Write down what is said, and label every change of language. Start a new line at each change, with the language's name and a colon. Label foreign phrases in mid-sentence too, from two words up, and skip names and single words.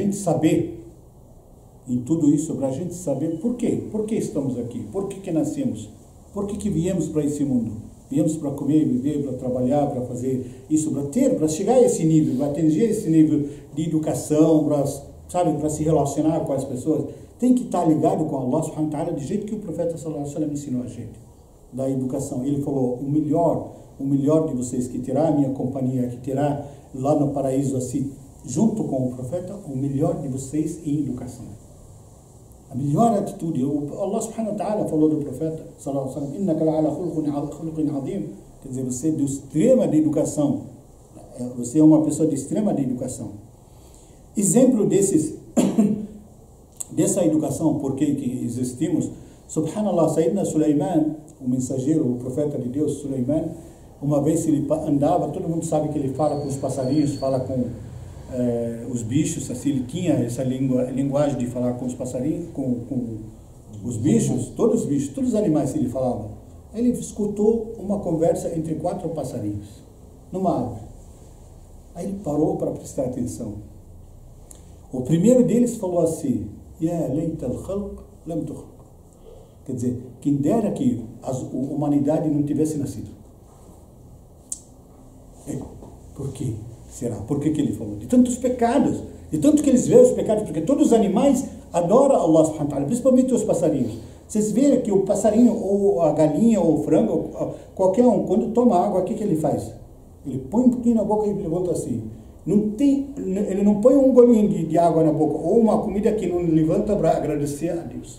Portuguese: gente saber em tudo isso, para a gente saber por quê estamos aqui, por que nascemos, por que viemos para esse mundo. Viemos para comer, viver, para trabalhar, para fazer isso, para chegar a esse nível, para atingir esse nível de educação, para se relacionar com as pessoas. Tem que estar ligado com Allah
Arabic: سبحانه وتعالى,
Portuguese: do jeito que o profeta
Arabic: صلى الله عليه وسلم
Portuguese: ensinou a gente, da educação. Ele falou, o melhor de vocês que terá a minha companhia, que terá lá no paraíso, assim, junto com o profeta, o melhor de vocês em educação. A melhor atitude.
Arabic: الله سبحانه وتعالى
Portuguese: falou do profeta
Arabic: صلى الله عليه وسلم إنك لعلى خلق عظيم.
Portuguese: Quer dizer, você é de extrema de educação. Você é uma pessoa de extrema de educação. Exemplo dessa educação, por que existimos,
Arabic: سبحان الله، سيدنا سليمان,
Portuguese: o mensageiro, o profeta de Deus, Sulaiman, uma vez ele andava, todo mundo sabe que ele fala com os passarinhos, fala com os bichos, assim, ele tinha essa linguagem de falar com os passarinhos, com os bichos, todos os animais que ele falava. Aí ele escutou uma conversa entre 4 passarinhos, numa árvore. Aí ele parou para prestar atenção. O primeiro deles falou assim,
Arabic: يا ليت الخلق لم تخلق.
Portuguese: Quer dizer, quem dera que a humanidade não tivesse nascido. Por quê? Será? Por que ele falou? De tantos pecados, de tanto que eles veem os pecados, porque todos os animais adoram Allah
Arabic: سبحانه وتعالى,
Portuguese: principalmente os passarinhos. Vocês veem que o passarinho, ou a galinha, ou o frango, qualquer um, quando toma água, o que ele faz? Ele põe um pouquinho na boca e levanta assim. Ele não põe um golinho de água na boca, ou uma comida que não levanta para agradecer a Deus.